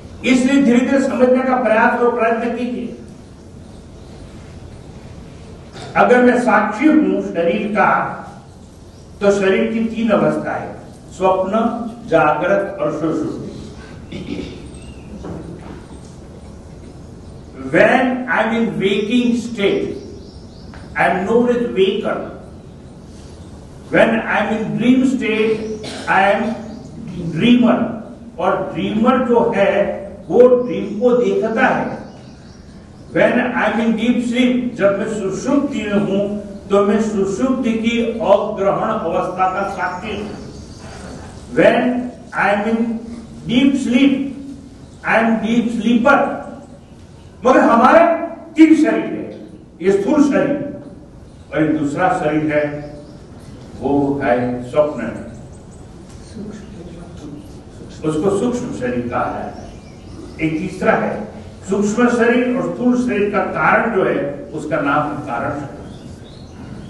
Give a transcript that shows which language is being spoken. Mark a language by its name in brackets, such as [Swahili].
[Hindi] इसलिए धीरे धीरे समझने का प्रयास और प्रयत्न कीजिए। अगर मैं साक्षी हूं शरीर का, तो शरीर की तीन अवस्थाएं, स्वप्न, जागृत और सुषुप्ति। [English] When I'm in waking state, I'm known as waker. When I'm in dream state, I am dreamer. [Hindi] और ड्रीमर जो है वो ड्रीम को देखता है। When I'm in deep sleep, जब मैं सुषुप्ति में हूं तो मैं सुषुप्ति की अग्रहण अवस्था का साक्षी हूं। [English] When I'm in deep sleep, I'm deep sleeper. [Hindi] मगर हमारे तीन शरीर है, ये स्थूल शरीर और एक दूसरा शरीर है, वो है स्वप्न, उसको सूक्ष्म शरीर कहा है। एक तीसरा है सूक्ष्म शरीर और स्थूल शरीर का कारण जो है उसका नाम है कारण शरीर।